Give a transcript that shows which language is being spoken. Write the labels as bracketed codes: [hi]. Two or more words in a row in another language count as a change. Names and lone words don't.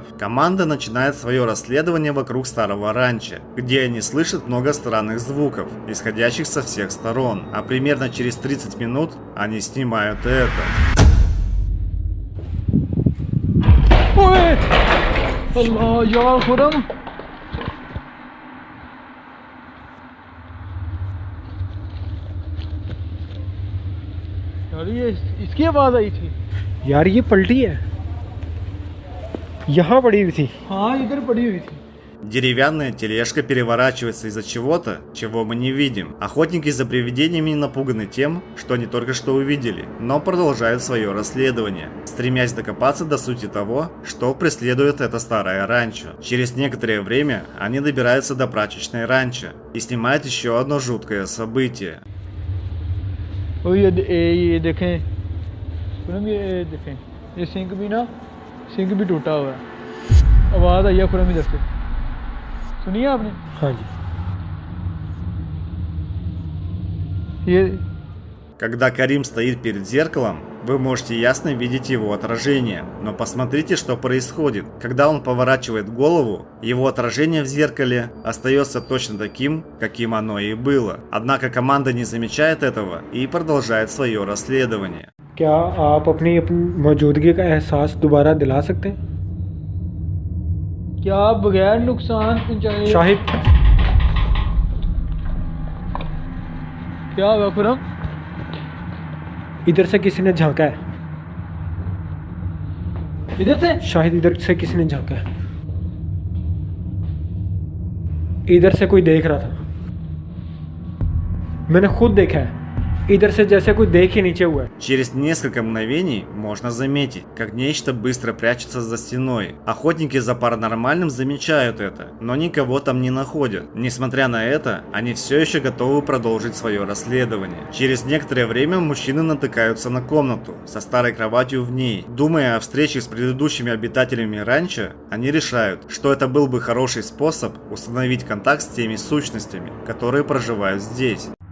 [ru] Команда начинает свое расследование вокруг старого ранчо, где они слышат много странных звуков, исходящих со всех сторон. А примерно через 30 минут они снимают это. Ой! [hi] Allah, yaar Khurram. यार ये इसकी आवाज आई थी। यार ये पलटी है, यहाँ पड़ी हुई थी। हाँ इधर पड़ी हुई थी। [ru] Деревянная тележка переворачивается из-за чего-то, чего мы не видим. Охотники за привидениями напуганы тем, что они только что увидели, но продолжают свое расследование, стремясь докопаться до сути того, что преследует это старое ранчо. Через некоторое время они добираются до прачечной ранчо и снимают еще одно жуткое событие. [hi] ये देखें खुरम, ये देखें, ये सिंक भी ना, सिंक भी टूटा हुआ है। आवाज़ आई है खुरम इधर से, सुनिए आपने? हाँ जी। ये [ru] Когда Карим стоит перед зеркалом, вы можете ясно видеть его отражение, но посмотрите, что происходит. Когда он поворачивает голову, его отражение в зеркале остается точно таким, каким оно и было. Однако команда не замечает этого и продолжает свое расследование. [hi] क्या आप अपनी मौजूदगी का एहसास दोबारा दिला सकते हैं? क्या बगैर नुकसान पहुंचाए? शाहिद, क्या हुआ खुरम? इधर से किसी ने झांका है। इधर से? शाहिद, इधर से किसी ने झांका है। इधर से कोई देख रहा था, मैंने खुद देखा है। इधर से जैसे कोई देख ही नीचे हुआ है। [ru] Через несколько мгновений можно заметить, как нечто быстро прячется за стеной. Охотники за паранормальным замечают это, но никого там не находят. Несмотря на это, они все еще готовы продолжить свое расследование. Через некоторое время мужчины натыкаются на комнату со старой кроватью в ней. Думая о встрече с предыдущими обитателями ранчо, они решают, что это был бы хороший способ установить контакт с теми сущностями, которые проживают здесь.